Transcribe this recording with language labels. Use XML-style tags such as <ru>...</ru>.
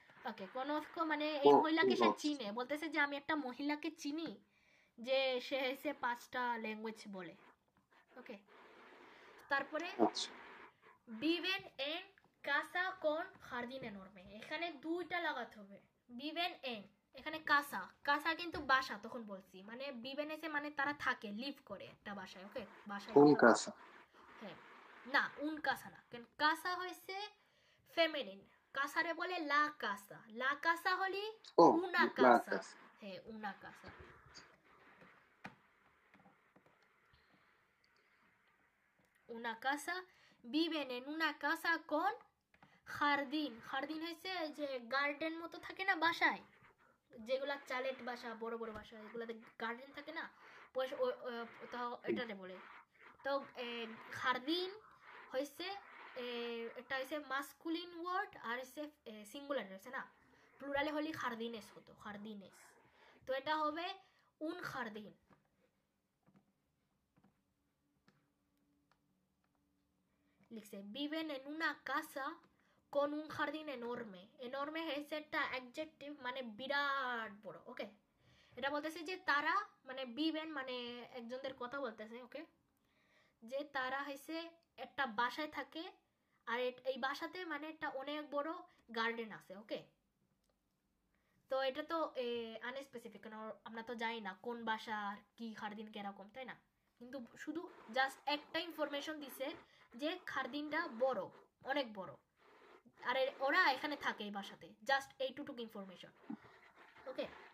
<bn>ওকে, conozco মানে এই মহিলাকে সে চিনে, বলতেছে যে আমি একটা মহিলাকে চিনি যে সে এসে 5টা ল্যাঙ্গুয়েজ বলে, ওকে। তারপরে</bn> <es>viven en casa con jardín enorme,</es> <bn>এখানে দুইটা লাগাতে হবে, viven en, এখানে casa, casa কিন্তু বাসা, তখন বলছি মানে viven এসে মানে তারা থাকে, লিভ করে একটা বাসায়, ওকে, বাসায়</bn> <es>un casa,</es> <bn>হ্যাঁ না un casa না, কারণ casa হইছে ফেমিনিন, কাসারে বলে</bn> <es>la casa,</es> <bn>la casa হলি</bn> <es>una casa,</es> <bn>হ্যাঁ una casa।</bn> <es>una casa, viven en una casa con jardín,</es> <bn>jardín হইছে যে গার্ডেন মতো থাকে না বাসায়, যেগুলা চালেট বাসা, বড় বড় বাসা, এগুলাতে গার্ডেন থাকে না, pues এটারে বলে। তো jardín হইছে এটা হইছে মাস্কুলিন ওয়ার্ড, আর হইছে সিঙ্গুলার হইছে না, প্লুরালে হলি jardines হতো, jardines, তো এটা হবে</bn> <es>un jardín। লিখছে viven en una casa con un jardín enorme, enorme</es> <bn>হচ্ছে একটা অ্যাডজেক্টিভ মানে বিরাট বড়, ওকে। এটা বলতেছে যে তারা মানে viven মানে একজনদের কথা বলতেছে, ওকে, যে তারা হচ্ছে একটা বাসায় থাকে আর এই বাসাতে মানে একটা অনেক বড় গার্ডেন আছে, ওকে। তো এটা তো আনস্পেসিফিক, কারণ আমরা তো জানি না কোন বাসা আর কি জার্ডিন কিরকম, তাই না, কিন্তু শুধু জাস্ট একটা ইনফরমেশন দিছে যে জার্ডিনটা বড়, অনেক বড়, আর ওরা এখানে থাকে এই বাসাতে, জাস্ট এইটুকু ইনফরমেশন, ওকে।</bn>